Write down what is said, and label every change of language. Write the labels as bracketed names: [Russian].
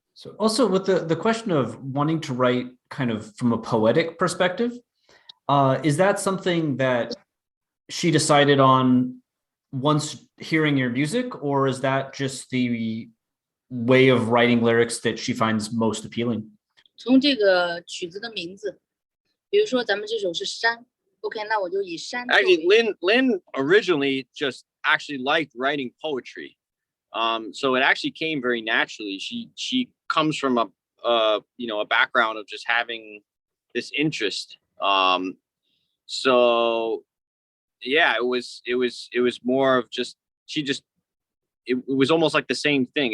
[English] So also with the question of wanting to write kind of from a poetic perspective, is that something that she decided on once hearing your music, or is that just the way of writing lyrics that she finds most appealing? [Chinese] 从这个曲子的名字，比如说咱们这首是山 ，OK， 那我就以山。 [English] Actually, Lynn originally just actually liked writing poetry, so it actually came very naturally. She comes from a background of just having this interest. So yeah, it was more of just it was almost like the same thing.